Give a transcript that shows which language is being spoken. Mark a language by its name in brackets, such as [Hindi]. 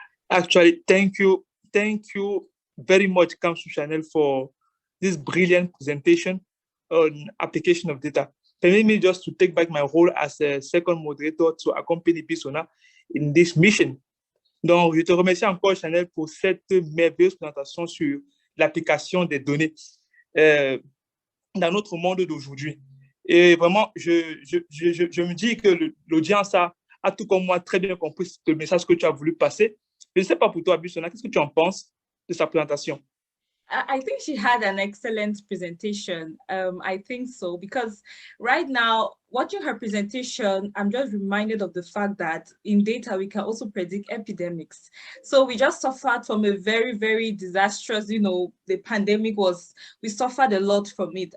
[English] Actually, thank you very much, Kamsu Chanel, for this brilliant presentation on application of data. Permit me just to take back my role as a second moderator to accompany Bisona in this mission. [French] Donc, je te remercie encore, Chanel, pour cette merveilleuse présentation sur l'application des données dans notre monde d'aujourd'hui. Et vraiment, je me dis que l'audience a tout comme moi très bien compris le message que tu as voulu passer. Je ne sais pas pour toi, Bisona, qu'est-ce que tu en penses de sa présentation? [English] I think she had an excellent presentation. I think so, because right now, watching her presentation, I'm just reminded of the fact that in data, we can also predict epidemics. So we just suffered from a very, very disastrous, the pandemic we suffered a lot from it.